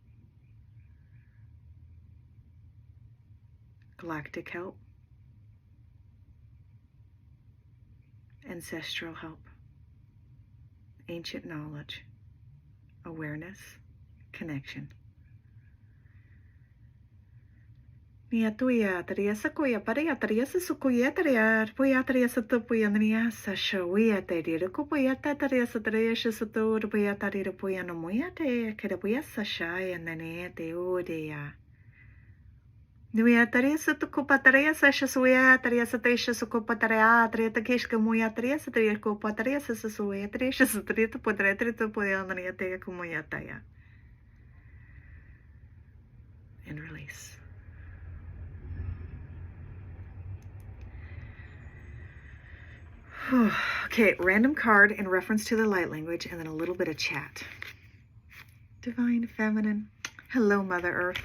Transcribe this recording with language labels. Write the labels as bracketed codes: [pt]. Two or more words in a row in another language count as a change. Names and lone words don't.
[en] Galactic help, ancestral help, ancient knowledge, awareness, connection. Niatuia taria sakuya paria taria sukuya taria puya taria satupuya nia sashoya taria kupuya taria sataria shasutu puya taria puya no muya te kerapuya sashaya nane te odeya. Nuya taria satukupa taria sashasuya taria satesha sukupa taria taria takeshka muya taria sataria kupa taria sasasuya taria shasataria tupuya taria tupuya nania te kumuya taya. And release. Okay, random card in reference to the light language, and then a little bit of chat. Divine Feminine. Hello, Mother Earth.